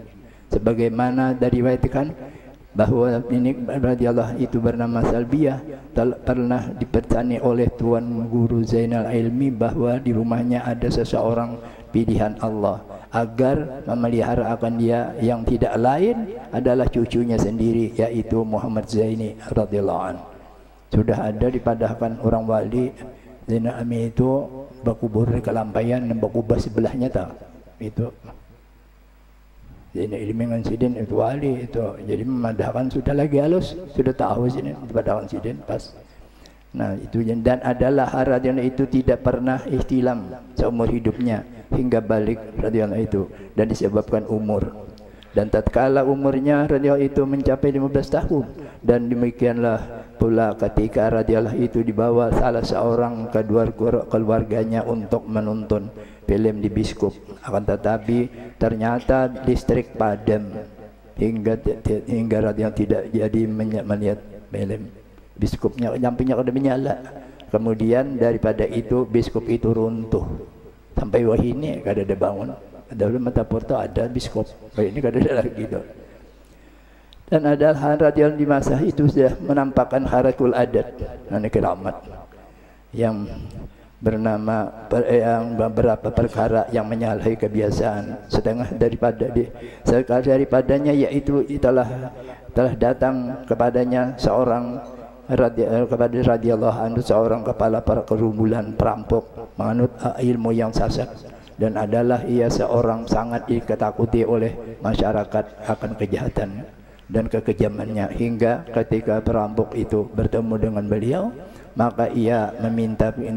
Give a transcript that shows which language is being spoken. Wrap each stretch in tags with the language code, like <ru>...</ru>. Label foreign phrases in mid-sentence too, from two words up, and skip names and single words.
<id>Sebagaimana diriwayatkan bahwa ini radhiyallahu itu bernama Salbiyah pernah dipertanyai oleh Tuan Guru Zainal Ilmi bahwa di rumahnya ada seseorang pilihan Allah agar memelihara akan dia, yang tidak lain adalah cucunya sendiri, yaitu Muhammad Zaini</id> <ar>رضي الله عنه.</ar> <bjn>Sudah ada dipadahkan orang wali Zainal Ilmi itu berkubur di Kelampayan dan berkubur sebelahnya tak itu Zainal Ilmi dengan Sidin itu wali itu, jadi memadahkan sudah lagi halus, sudah tahu sini dipadahkan Sidin pas.</bjn> <id>Nah itu, dan adalah radhiyallahu itu tidak pernah ihtilam seumur hidupnya hingga balik radhiyallahu itu, dan disebabkan umur. Dan tatkala umurnya radhiyallahu itu mencapai 15 tahun, dan demikianlah pula ketika radhiyallahu itu dibawa salah seorang keluarganya untuk menonton film di bioskop, akan tetapi ternyata listrik padam hingga radhiyallahu tidak jadi melihat film.</id> <bjn>Bioskopnya lampunya kada menyala. Kemudian daripada itu bioskop itu runtuh sampai wahini kada ada bangun. Dahulu mata porto ada bioskop, ini kada ada lagi itu.</bjn> <id>Dan ada radhiyallahu di masa itu sudah menampakkan</id> <ar>خارق العادة,</ar> <id>keramat yang bernama yang beberapa perkara yang menyalahi kebiasaan. Setengah daripadanya yaitu telah datang kepadanya seorang kepada</id> <ar>رضي الله عنه</ar> <id>seorang kepala para kerumunan perampok menganut ilmu yang sesat, dan adalah ia seorang sangat diketakuti oleh masyarakat akan kejahatan dan kekejamannya, hingga ketika perampok itu bertemu dengan beliau, maka ia minta</id>